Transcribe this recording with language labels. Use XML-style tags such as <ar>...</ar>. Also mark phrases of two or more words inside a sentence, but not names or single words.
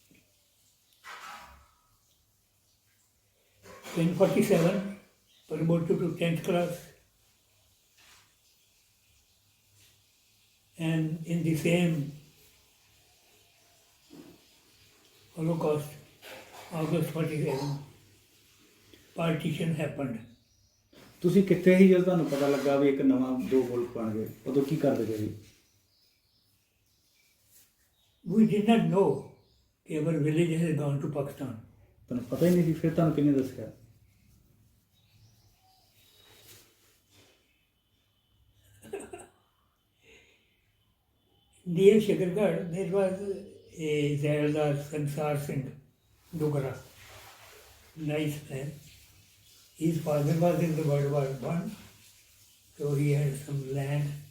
<en>In 47, promoted to 10th class. And in the same Holocaust, August 47, partition happened.</en> <pa>ਤੁਸੀਂ ਕਿੱਥੇ ਸੀ ਜਦੋਂ ਤੁਹਾਨੂੰ ਪਤਾ ਲੱਗਾ ਵੀ ਇੱਕ ਨਵਾਂ 2 ਮੁਲਕ ਬਣ ਗਏ ਉਦੋਂ ਕੀ ਕਰਦੇ ਪਏ ਸੀ</pa> <en>We did not know that our village has gone to Pakistan.</en> <pa>ਤੁਹਾਨੂੰ ਪਤਾ ਹੀ ਨਹੀਂ ਸੀ ਫਿਰ ਤੁਹਾਨੂੰ ਕਿਹਨੇ ਦੱਸਿਆ</pa> <en>Near Shakargarh, there was a Zayaldar Sansar Singh, Dogra. Nice man. His father was in the World War I, so he had some land.</en>